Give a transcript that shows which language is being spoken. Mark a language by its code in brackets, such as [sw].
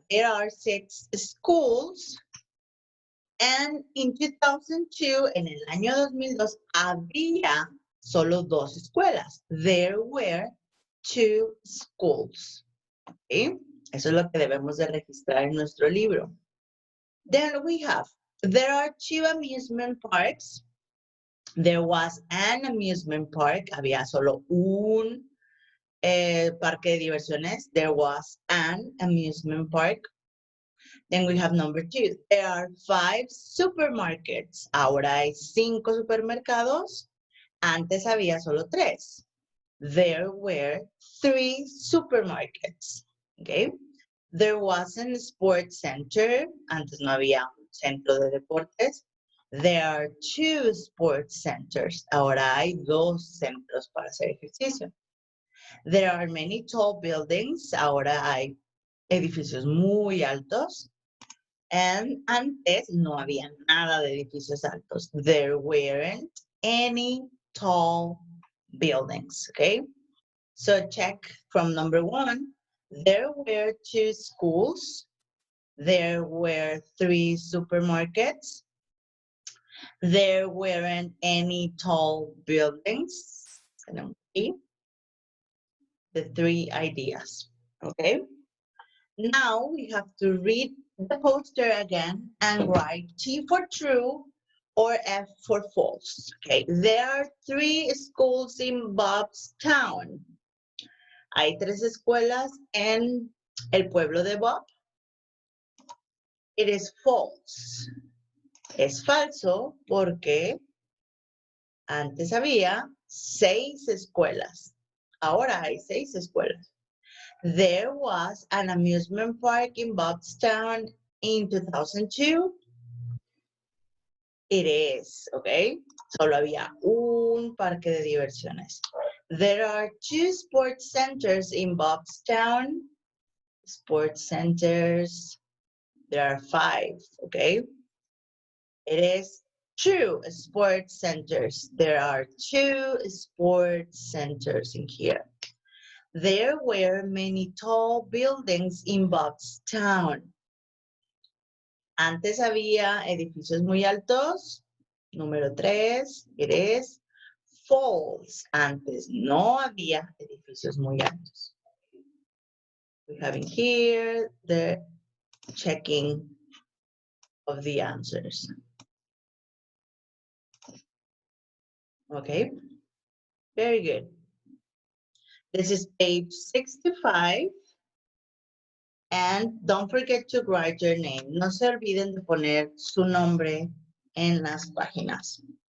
[en] There are 6 schools, and in 2002, [es] en el año 2002, había solo 2 escuelas. [en] There were 2 schools. ¿Sí? [es] Eso es lo que debemos de registrar en nuestro libro. [en] Then we have, there are 2 amusement parks. There was an amusement park. [es] Había solo un parque de diversiones. [en] There was an amusement park. Then we have number 2. There are 5 supermarkets. [es] Ahora hay 5 supermercados. Antes había solo 3. [en] There were 3 supermarkets. Okay. There wasn't a sports center. [es] Antes no había un centro de deportes. [en] There are 2 sports centers. [es] Ahora hay 2 centros para hacer ejercicio. [en] There are many tall buildings. [es] Ahora hay edificios muy altos. And antes no había nada de edificios altos. [en] There weren't any tall buildings, okay? So check from number 1. There were 2 schools. There were 3 supermarkets. There weren't any tall buildings. The 3 ideas, okay? Now we have to read the poster again and write T for true or F for false. Okay, there are 3 schools in Bob's town. [es] Hay 3 escuelas en el pueblo de Bob. [en] It is false. [es] Es falso porque antes había 6 escuelas. Ahora hay 6 escuelas. [en] There was an amusement park in Bob's town in 2002. It is, okay? [es] Solo había un parque de diversiones. [en] There are 2 sports centers in Bob's town. Sports centers, there are 5, okay? It is 2 sports centers. There are 2 sports centers in here. There were many tall buildings in Bob's town. [es] Antes había edificios muy altos. Número 3, [en] it is false. [es] Antes no había edificios muy altos. [en] We have in here the checking of the answers. Okay, very good. This is page 65. And don't forget to write your name. [es] No se olviden de poner su nombre en las páginas.